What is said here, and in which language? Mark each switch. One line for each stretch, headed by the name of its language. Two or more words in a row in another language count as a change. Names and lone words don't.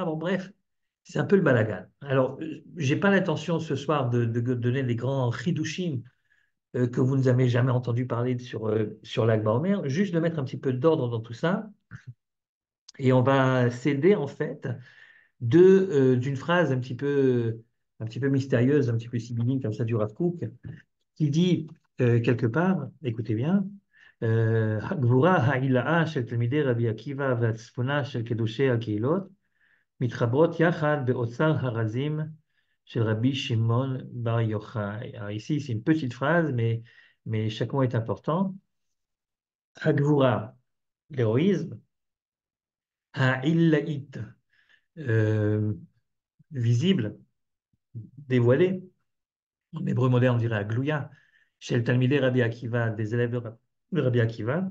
French: Bon, bref, c'est un peu le balagan. Alors, j'ai pas l'intention ce soir de donner les grands chidushim que vous n'avez jamais entendu parler sur l'Akba Omer, juste de mettre un petit peu d'ordre dans tout ça. Et on va s'aider en fait d'une phrase un petit peu mystérieuse, un petit peu sibylline comme ça du Rav Kook, qui dit quelque part, écoutez bien,
Hebrew: גבורה העילאה של תלמידי רבי עקיבא וצפונה של קדושי הקהילות מתחברות יחד באוצר הרזים של רבי שמעון bar Yochai.
French: Alors ici, c'est une petite phrase, mais chaque mot est important. Hagvura, l'héroïsme, ha'illa'it, euh, visible, dévoilé. En hébreu moderne, on dirait aglouya. Chez le
Hebrew: תלמידי רבי עקיבא,
French: des élèves de Rabbi Akiva.